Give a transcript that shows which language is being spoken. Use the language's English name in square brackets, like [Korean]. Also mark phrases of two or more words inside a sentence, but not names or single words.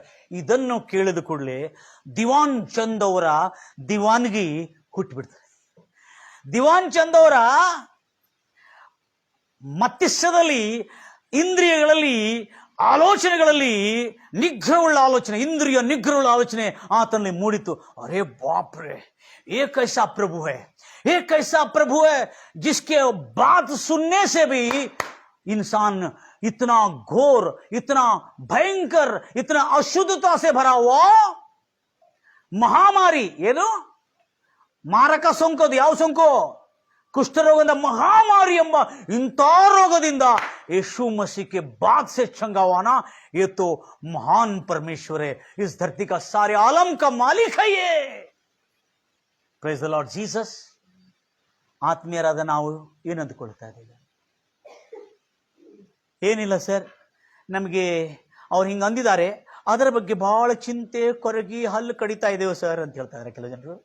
[Kannada] ಇದನ್ನು ಕೇಳಿದ ಕೂಡಲೇ ದಿವಾನ್ ಚಂದ್ ಅವರ ದಿವಾನ್ಗಿ ಹುಟ್ಟುಬಿಡ್ತಾರೆ. ದಿವಾನ್ ಚಂದ್ ಅವರ ಮಸ್ತಿಷ್ಕದಲ್ಲಿ, ಇಂದ್ರಿಯಗಳಲ್ಲಿ, ಆಲೋಚನೆಗಳಲ್ಲಿ ನಿಗ್ರಹವುಳ್ಳ ಆಲೋಚನೆ, ಇಂದ್ರಿಯ ನಿಗ್ರಹವುಳ್ಳ ಆಲೋಚನೆ ಆತನಲ್ಲಿ ಮೂಡಿತು. [Hindi] अरे बापरे, एक ऐसा प्रभु है जिसके बात सुनने से भी इंसान इतना घोर, इतना भयंकर, इतना अशुद्धता से भरा हुआ [Kannada] ಮಹಾಮಾರಿ, ಏನು ಮಾರಕ ಸೋಂಕು, ಅದು ಯಾವ ಸೋಂಕು? ಕುಷ್ಠರೋಗದ ಮಹಾಮಾರಿ ಎಂಬ ಇಂಥ ರೋಗದಿಂದ [Hindi] यीशु मसीह के बाद से चंगा हुआ ना, ये तो महान परमेश्वर है, इस धरती का सारे आलम का मालिक है ये. [English] praise the Lord Jesus. [Kannada] ಆತ್ಮೀಯರಾದ ನಾವು ಏನಂದುಕೊಳ್ತಾ ಇದ್ದೀವಿ? ಏನಿಲ್ಲ ಸರ್, ನಮಗೆ ಅವ್ರು ಹಿಂಗೆ ಅಂದಿದ್ದಾರೆ, ಅದರ ಬಗ್ಗೆ ಬಹಳ ಚಿಂತೆ ಕೊರಗಿ ಹಲ್ಲು ಕಡಿತಾ ಇದ್ದೇವೆ ಸರ್ ಅಂತ ಹೇಳ್ತಾ ಇದ್ದಾರೆ ಕೆಲವು ಜನರು.